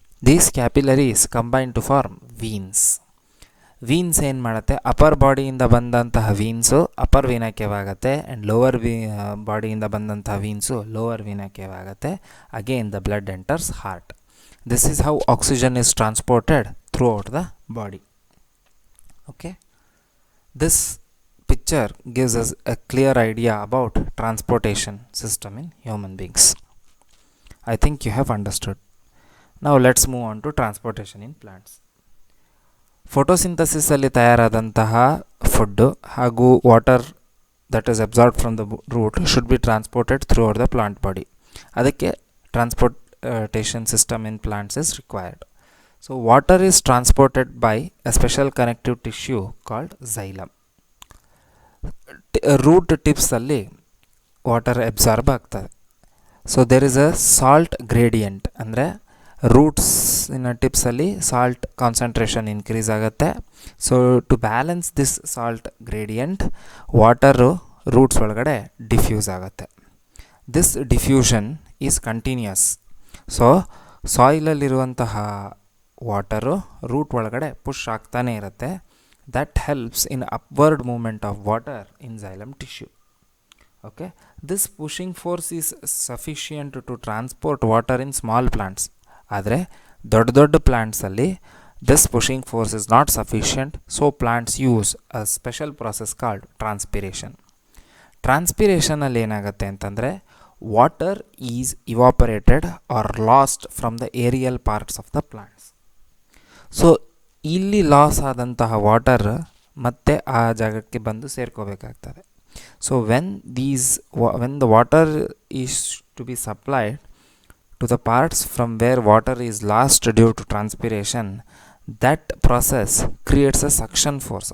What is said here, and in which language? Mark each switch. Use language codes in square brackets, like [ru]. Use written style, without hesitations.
[en] These capillaries combine to form veins. [kn] ವೀನ್ಸ್ ಏನು ಮಾಡುತ್ತೆ, upper ಬಾಡಿಯಿಂದ ಬಂದಂತಹ ವೀನ್ಸು ಅಪರ್ ವೀನಕ್ಯವಾಗುತ್ತೆ ಆ್ಯಂಡ್ ಲೋವರ್ ಬಾಡಿಯಿಂದ ಬಂದಂತಹ ವೀನ್ಸು lower ವೀನಕ್ಯವಾಗುತ್ತೆ. [en] Again the blood enters heart. This is how oxygen is transported throughout the body. Okay, this picture gives us a clear idea about transportation system in human beings. I think you have understood. Now let's move on to transportation in plants. Photosynthesis ಅಲ್ಲಿ ತಯಾರಾದಂತಹ food ಹಾಗೂ water that is absorbed from the root should be transported throughout the plant body. ಅದಕ್ಕೆ transportation system in plants is required. So water is transported by a special connective tissue called xylem. [kn] Root ಟಿಪ್ಸಲ್ಲಿ water absorb ಆಗ್ತದೆ. [en] so there is a salt gradient, [kn] ಅಂದರೆ ರೂಟ್ಸಿನ ಟಿಪ್ಸಲ್ಲಿ salt concentration increase ಆಗುತ್ತೆ. [en] So to balance this salt gradient water roots ಒಳಗಡೆ diffuse ಆಗುತ್ತೆ. This diffusion is continuous. [kn] So ಸಾಯಿಲಲ್ಲಿರುವಂತಹ water root ಒಳಗಡೆ push ಆಗ್ತಾನೇ ಇರುತ್ತೆ. [en] That helps in upward movement of water in xylem tissue. Okay, this pushing force is sufficient to transport water in small plants. [kn] ಆದರೆ ದೊಡ್ಡ plants ಅಲ್ಲಿ [en] this pushing force is not sufficient, so plants use a special process called transpiration. [kn] Transpiration ಅಲ್ಲಿ ಏನಾಗುತ್ತೆ ಅಂತಂದರೆ [en] Water is evaporated or lost from the aerial parts of the plants. [kn] So ಇಲ್ಲಿ loss ಆದಂತಹ water ಮತ್ತೆ ಆ ಜಾಗಕ್ಕೆ ಬಂದು ಸೇರ್ಕೋಬೇಕಾಗ್ತದೆ. [en] So when the water is to be supplied to the parts from where water is lost due to transpiration, that process creates a suction force.